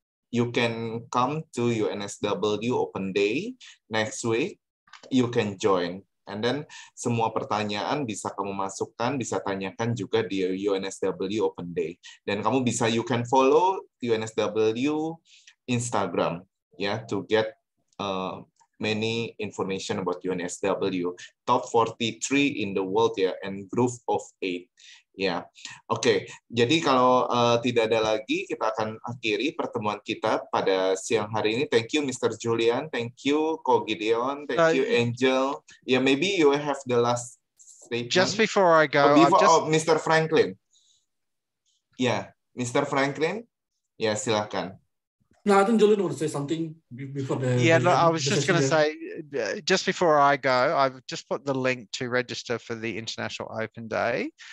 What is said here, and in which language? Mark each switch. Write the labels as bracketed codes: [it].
[en] You can come to UNSW open day next week. You can join. [id] And then semua pertanyaan bisa kamu masukkan, bisa tanyakan juga di UNSW open day. Dan kamu bisa, [en] you can follow UNSW Instagram. To get many information about UNSW, top 43 in the world and group of 8. Oke. [id] Jadi kalau tidak ada lagi, kita akan akhiri pertemuan kita pada siang hari ini. [en] Thank you, Mr. Julian. Thank you, Ko Gideon. Thank you, Angel. Maybe you have the last statement. Just before I go, [id] Mr. Franklin. Mr. Franklin. Silakan. [en] No, I think Julian want to say something before the... I was just going to say, just before I go, I've just put the link to register for the International Open Day.